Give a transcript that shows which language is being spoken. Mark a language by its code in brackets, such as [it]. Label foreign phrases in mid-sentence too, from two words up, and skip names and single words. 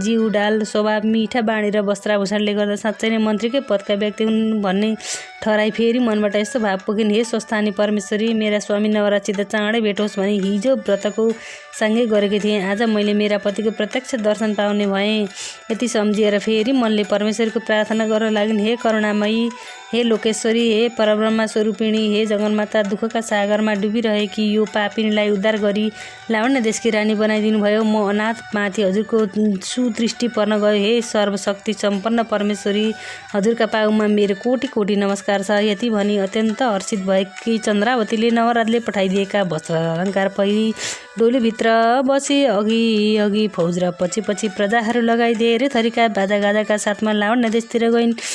[ne] जिउ डाल स्वभाव मिठा बाणी र वस्त्राभूषणले गर्दा साँच्चै नै मन्त्रीकै पदका व्यक्ति हुन् भन्ने ठहराई फेरि मनबाट यस्तो भाव पुगिन्, हे स्वस्थानी परमेश्वरी, मेरा स्वामी नवराजसित चाँडै भेट होस् भनी हिजो व्रतको सँगै गरेकी थिएँ। आज मैले मेरा पतिको प्रत्यक्ष दर्शन पाउने भएँ। यति सम्झिएर फेरि मनले परमेश्वरको प्रार्थना गर्न लागिन्, हे करुणामयी, हे लोकेश्वरी, हे परब्रह्मा स्वरूपिणी, हे जगन्माता, दुःखका सागरमा डुबिरहेकी यो पापिनीलाई उद्धार गरी लावण्य देशकी रानी बनाइदिनु भयो। म अनाथमाथि हजुरको सुदृष्टि पर्न गयो। हे सर्वशक्ति सम्पन्न परमेश्वरी, हजुरका पाउमा मेरो कोटि नमस्कार छ। यति भनी अत्यन्त हर्षित भएकी चन्द्रावतीले नवराजले पठाइदिएका वस्त्र अलङ्कार पहिरी डोलीभित्र बसी अघि फौज र पछि प्रजाहरू लगाई धेरै थरीका बाजागाजाका साथमा लावण्य देशतिर गइन्।